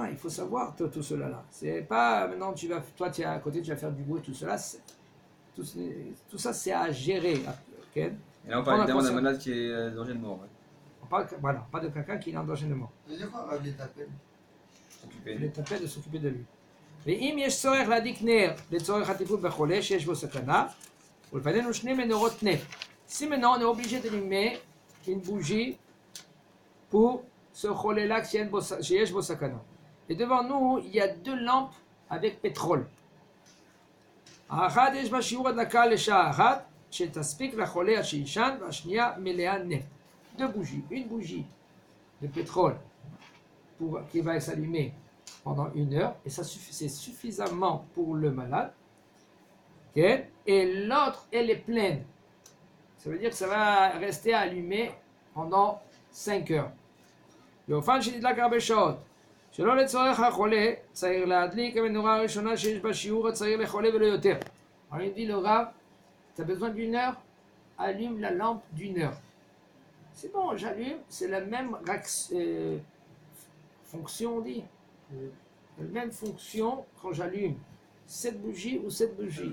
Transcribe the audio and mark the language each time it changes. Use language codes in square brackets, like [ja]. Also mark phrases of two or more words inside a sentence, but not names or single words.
[fr] Il faut savoir tout cela là. C'est pas maintenant toi tu es à côté, tu vas faire du bruit, tout cela. Tout ça c'est à gérer. Okay? Et là, on parle évidemment d'un malade qui est en danger de mort. Ouais. On parle pas de quelqu'un qui est en danger de mort. Ça veut dire quoi, il t'appelle? Il est appelé de s'occuper de lui. [he] ואם יש צורך להדליק נר לצורך הטיפול בחולה שיש בו סכנה, ולפנינו שני מנורות נפט. [fr] Si maintenant on est obligé d'allumer une bougie pour ce cholé-là chez [he] יש בו סכנה. [fr] Et devant nous, il y a 2 lampes avec pétrole. [he] האחת יש בה שיעור הדלקה לשעה אחת, שתספיק לחולה השיישן, והשנייה מלאה נפט. [fr] 2 bougies, une bougie de pétrole qui va s'allumer pendant 1 heure, et ça c'est suffisamment pour le malade. Okay? Et l'autre, elle est pleine. Ça veut dire que ça va rester allumé pendant 5 heures. [he] באופן שנדלק הרבה שעות. שלא לצורך החולה, צריך להדליק המנורה הראשונה שיש בה שיעור הצעיר לחולה ולא יותר. [fr] Alors il dit le Rav, tu as besoin d'1 heure, allume la lampe d'1 heure. C'est bon, j'allume, c'est la même fonction, on dit. La même fonction quand j'allume 7 bougies ou 7 bougies.